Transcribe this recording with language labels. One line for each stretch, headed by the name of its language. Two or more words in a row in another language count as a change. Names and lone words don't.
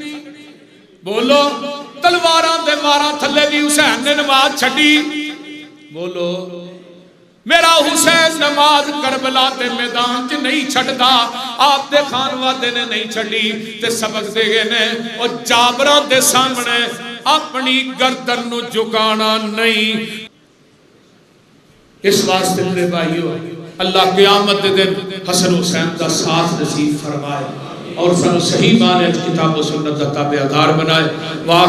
Punjabi: بولو تلواراں دے ماراں تھلے بھی حسین نے نماز چھڈی بولو میرا حسین نماز کربلا تے میدان چ نہیں چھڑدا، آپ دے خانوادے نے نہیں چھڑی تے سبق دے گئے نے اور جابراں دے سامنے اپنی گردن نو جھکانا نہیں۔ اس واسطے میرے بھائیو اللہ قیامت دے دن حسن حسین دا ساتھ نصیب فرمائے اور سانو صحیح معنی کتاب و سنت دا تابعدار بنائے۔